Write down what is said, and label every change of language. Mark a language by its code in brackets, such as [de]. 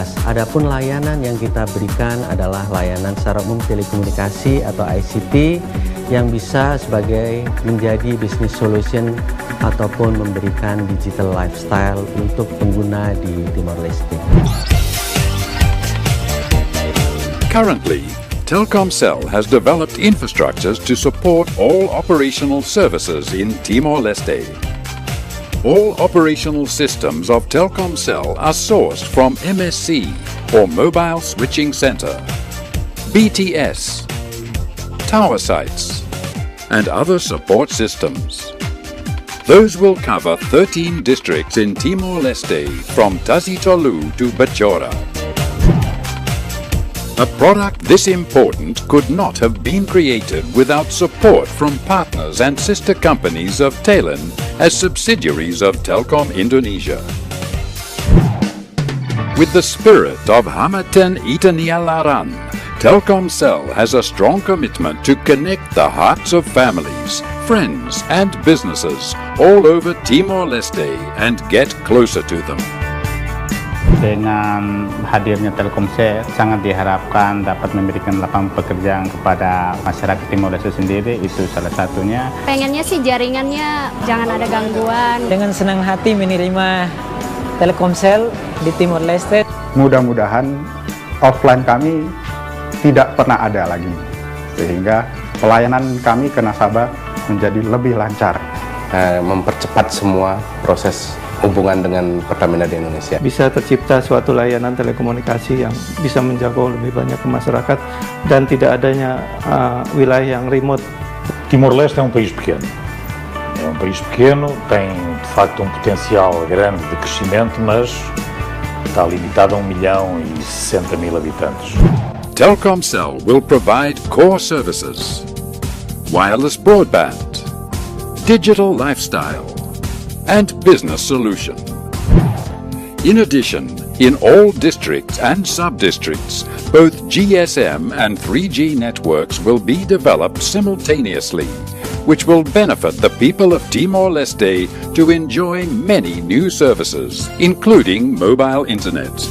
[id] Adapun layanan yang kita berikan adalah layanan secara umum telekomunikasi atau ICT yang bisa sebagai menjadi business solution ataupun memberikan digital lifestyle untuk pengguna di Timor-Leste. [en] Currently, Telkomsel has developed infrastructures to support all operational services in Timor-Leste. All operational systems of Telkomsel are sourced from MSC, or Mobile Switching Center, BTS, tower sites, and other support systems. Those will cover 13 districts in Timor-Leste from Tasitolu to Bachora. A product this important could not have been created without support from partners and sister companies of Telin as subsidiaries of Telkom Indonesia. With the spirit of Hamaten Itanialaran, Telkomsel has a strong commitment to connect the hearts of families, friends and businesses all over Timor-Leste and get closer to them. [id] Dengan hadirnya Telkomsel, sangat diharapkan dapat memberikan lapangan pekerjaan kepada masyarakat Timor Leste sendiri, itu salah satunya. Pengennya sih jaringannya jangan ada gangguan. Dengan senang hati menerima Telkomsel di Timor Leste. Mudah-mudahan offline kami tidak pernah ada lagi, sehingga pelayanan kami ke nasabah menjadi lebih lancar. Mempercepat semua proses hubungan dengan Pertamina di Indonesia. Bisa tercipta suatu layanan telekomunikasi yang bisa menjangkau lebih banyak ke masyarakat dan tidak adanya wilayah yang remote. [pt] Timor-Leste é país pequeno. É país pequeno, tem de facto potencial grande de crescimento, mas está limitado a 1.060.000 habitantes. [en] Telkomsel will provide core services, wireless broadband, digital lifestyle, and business solution. In addition, in all districts and sub-districts, both GSM and 3G networks will be developed simultaneously, which will benefit the people of Timor-Leste to enjoy many new services, including mobile internet.